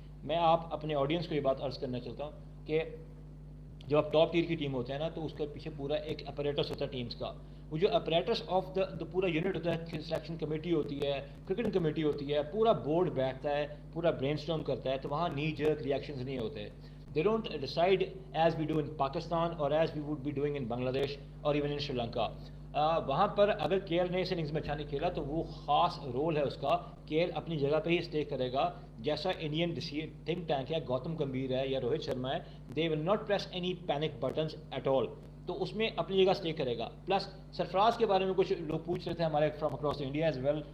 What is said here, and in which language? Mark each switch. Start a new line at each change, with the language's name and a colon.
Urdu: میں آپ اپنے آڈینس کو یہ بات عرض کرنا چاہتا ہوں کہ جب آپ ٹاپ ٹیئر کی ٹیم ہوتے ہیں نا تو اس کے پیچھے پورا ایک اپریٹس ہوتا ہے ٹیمز کا. وہ جو اپریٹس آف دا پورا یونٹ ہوتا ہے، سلیکشن کمیٹی ہوتی ہے، کرکٹ کمیٹی ہوتی ہے، پورا بورڈ بیٹھتا ہے، پورا برین اسٹارم کرتا ہے. تو وہاں نی جرک ریئیکشنز نہیں ہوتے.
English: They don't decide as we do in Pakistan or as we would be doing in Bangladesh or even in Sri Lanka.
Urdu: وہاں پر اگر کے ایل نے اس اننگز میں اچھا نہیں کھیلا تو وہ خاص رول ہے اس کا. کے ایل اپنی جگہ پہ ہی اسٹے کرے گا، جیسا انڈین تھنک ٹینک ہے، گوتم گمبھیر ہے یا روہت شرما ہے،
English: They will not press any panic buttons at all.
Urdu: تو اس میں اپنی جگہ اسٹے کرے گا. پلس سرفراز کے بارے میں کچھ لوگ پوچھ رہے تھے ہمارے from across India as well.